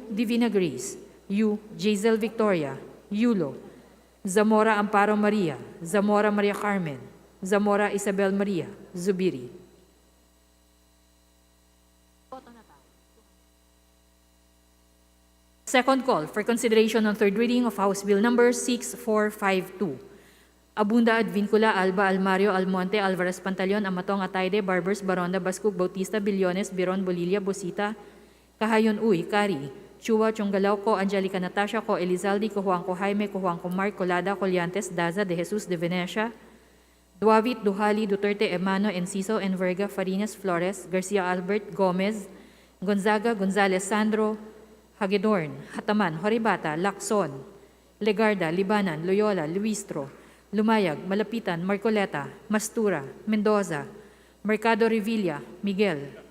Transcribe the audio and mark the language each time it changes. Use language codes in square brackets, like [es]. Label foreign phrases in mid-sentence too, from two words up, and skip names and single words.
[en] Divina Grace, U. Jazel Victoria, Yulo, Zamora Amparo Maria, Zamora Maria Carmen, Zamora Isabel Maria, Zubiri. Second call for consideration on third reading of House Bill Number 6452. Abunda Advincula, Alba, Almario, Almonte, Alvarez Pantaleon, Amatong, Atayde, Barbers, Baronda, Bascug, Bautista, Billones, Biron, Bolilla, Bosita, Kahayon Uy, Kari, Chua, Chonggalaw ko, Angelica Natasha ko, Elizalde, Kuhuang ko Jaime, Kuhuang ko Mark, Colada, Colyantes, Daza, De Jesus, De Venecia, Duavit, Duhali, Duterte, Emano, Enciso, Enverga, Farinas, Flores, Garcia Albert, Gomez, Gonzaga, Gonzales, Sandro, Hagedorn, Hataman, Horibata, Lacson, Legarda, Libanan, Loyola, Luistro, Lumayag, Malapitan, Marcoleta, Mastura, Mendoza, Mercado Revilla, Miguel,